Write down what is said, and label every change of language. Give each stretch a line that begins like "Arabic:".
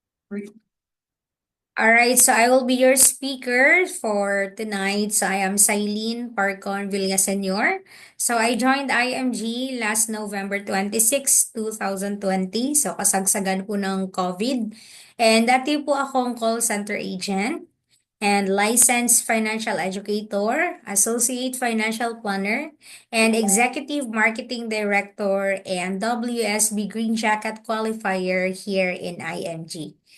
English: All right, so I will be your speaker for tonight. So I am Silene Parcon Villasenor. So I joined IMG last November 26, 2020.
Filipino: So kasagsagan po ng COVID.
English: And
Filipino: dati po akong
English: call center agent and licensed financial educator, associate financial planner, and executive marketing director and WSB Green Jacket qualifier here in IMG.